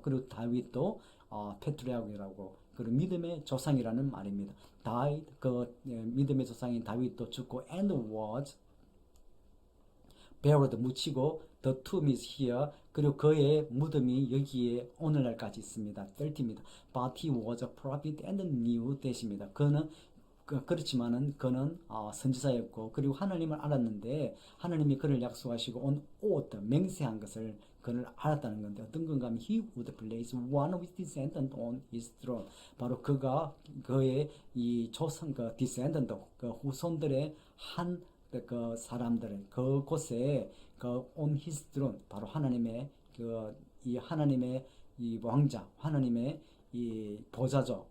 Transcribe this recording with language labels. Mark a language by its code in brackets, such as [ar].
[ko] 그리고 다윗도 페트라크라고 그리고 믿음의 조상이라는 말입니다. 다윗 믿음의 조상인 다윗도 죽고 [en] and was buried [ko] 묻히고 [en] the tomb is here [ko] 그리고 그의 무덤이 여기에 오늘날까지 있습니다. 30입니다. [en] But he was a prophet and knew that입니다. [ko] 그는 그렇지만은 그는 선지자였고 그리고 하나님을 알았는데 하나님이 그를 약속하시고 [en] on oath [ko] 맹세한 것을 그를 알았다는 건데 어떤 건가 하면 [en] he would place one of his descendants on his throne. [ko] 바로 그가 그의 이 조상 그 descendant 그 후손들의 한 그 사람들을 그곳에 그 [en] on his throne [ko] 바로 하나님의 이 하나님의 이 왕자 하나님의 이 보좌죠.